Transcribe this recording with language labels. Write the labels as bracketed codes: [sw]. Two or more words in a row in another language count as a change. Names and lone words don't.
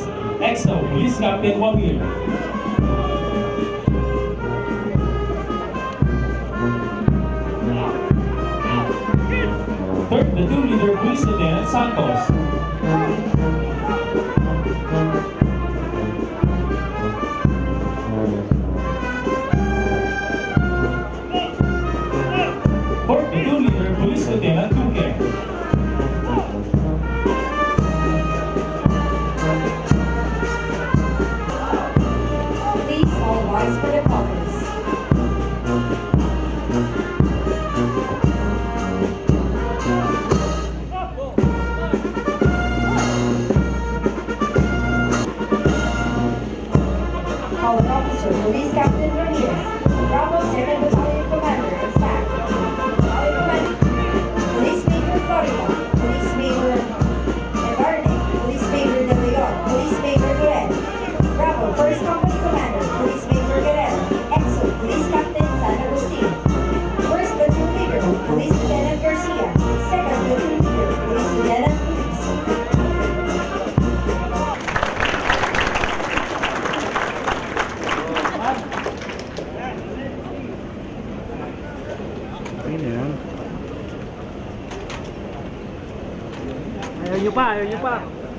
[en] EXO, Police Captain Wamil. Third platoon leader, Police Lieutenant Santos. Fourth platoon leader, Police Lieutenant Duque. Please all rise for the colors. Color Officer, Police Captain Ramirez, Bravo 2nd Battalion Commander and Staff. Battalion Commander, Police Major Florida, Police Major Evarne, Police Major De Leon, Police Major Guerrero. Bravo 1st Company Commander, Police Major Guerrero, EXO, Police Captain San Agustin. 1st Platoon Leader, Police Lieutenant Garcia. 2nd Platoon Leader, Police Lieutenant Luis. [tl] Ayun na yan. Ayaw nyo pa, ayaw nyo pa.